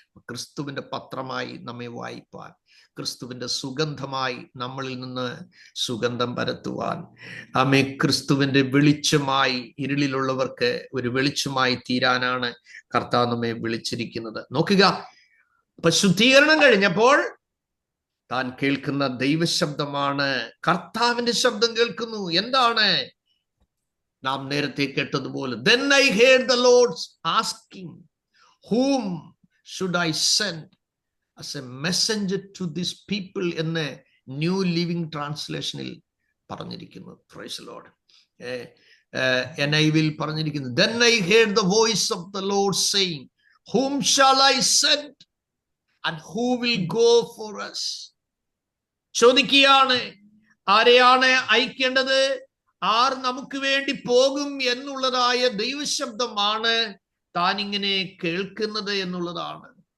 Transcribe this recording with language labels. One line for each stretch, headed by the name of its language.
Malayalam: ക്രിസ്തുവിന്റെ പത്രമായി നമ്മെ വായിപ്പാൻ, ക്രിസ്തുവിന്റെ സുഗന്ധമായി നമ്മളിൽ നിന്ന് സുഗന്ധം പരത്തുവാൻ, ആമേ ക്രിസ്തുവിന്റെ വെളിച്ചമായി ഇരുളിലുള്ളവർക്ക് ഒരു വെളിച്ചമായി തീരാനാണ് കർത്താവ് നമ്മെ വിളിച്ചിരിക്കുന്നത്. നോക്കുക, അപ്പൊ ശുദ്ധീകരണം കഴിഞ്ഞപ്പോൾ താൻ കേൾക്കുന്ന ദൈവശബ്ദമാണ്, കർത്താവിന്റെ ശബ്ദം കേൾക്കുന്നു. എന്താണ്? നാം നേരത്തെ കേട്ടതുപോലെ,
English: then I heard the Lord asking, whom should I send as a messenger to these people
Malayalam: എന്ന് ന്യൂ ലിവിംഗ് ട്രാൻസ്ലേഷനിൽ പറഞ്ഞിരിക്കുന്നു.
English: Praise the Lord. NIV
Malayalam: പറഞ്ഞിരിക്കുന്നു,
English: then I heard the voice of the Lord saying, whom shall I send and who will go for us?
Malayalam: ചോദിക്കുകയാണ്, ആരെയാണ് അയക്കേണ്ടത്, R നമുക്ക് വേണ്ടി പോകും എന്നുള്ളതായ ദൈവശബ്ദമാണ് താൻ ഇങ്ങനെ കേൾക്കുന്നത് എന്നുള്ളതാണ്.